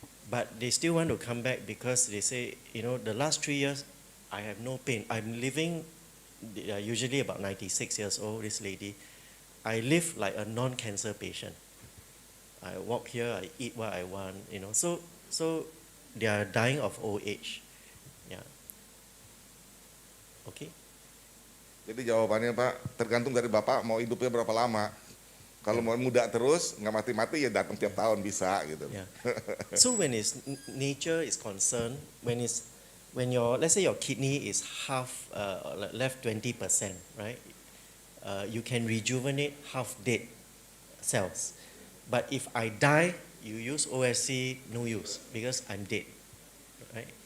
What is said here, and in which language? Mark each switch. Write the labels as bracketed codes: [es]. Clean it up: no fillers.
[en] But they still want to come back because they say, the last 3 years, I have no pain. I'm living, usually about 96 years old, this lady. I live like a non-cancer patient. I walk here, I eat what I want, So they are dying of old age. Yeah. Okay. [id] Jadi jawabannya Pak, tergantung dari Bapak mau hidupnya berapa lama. Kalau mau muda terus, nggak mati-mati ya datang tiap tahun bisa gitu. [en] Yeah. So when nature is concerned, when let's say your kidney is half left 20%, right? You can rejuvenate half dead cells. But if I die, you use OSC, no use because I'm dead. right?